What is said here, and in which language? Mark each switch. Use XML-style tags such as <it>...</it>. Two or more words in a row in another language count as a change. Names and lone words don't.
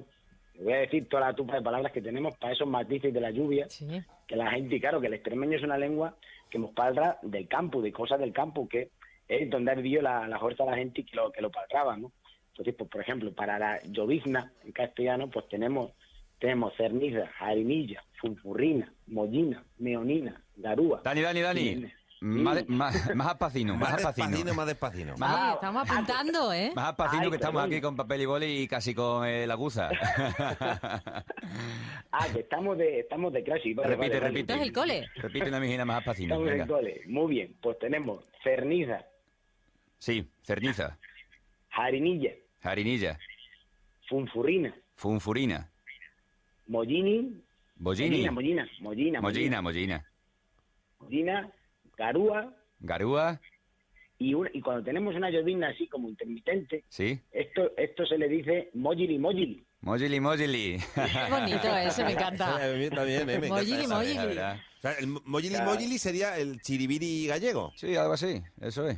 <es>Te voy a decir toda la tupa de palabras que tenemos para esos matices de la lluvia, Sí. que la gente, claro, que el extremeño es una lengua que nos parla del campo, de cosas del campo, que es donde ha vivido la fuerza de la gente que lo palraba, ¿no? Entonces, pues, por ejemplo, para la llovizna, en castellano, pues tenemos cerniza, harinilla, funfurrina, mollina, meonina, garúa. Dani. Más apacino, más apacino. Más despacino. Ay, estamos apuntando, ¿eh? Más apacino, Ay, que estamos perdón. aquí con papel y boli y casi con la aguza. Que estamos de clase. Vale, Repite. Esto es el cole. Repite una mijina más apacino. Estamos Venga. en cole. Muy bien, pues tenemos cerniza, Sí, cerniza, harinilla, harinilla, funfurrina, funfurina, mollini, bollini, mollina, garúa, garúa, y cuando tenemos una llovizna así como intermitente, sí, esto se le dice mollili. mojili. Qué bonito eso, me encanta. A mí también, me encanta Mojili, esa. mojili. La verdad. O sea, el mojili sería el chiribiri gallego. Sí, algo así, eso es.</es>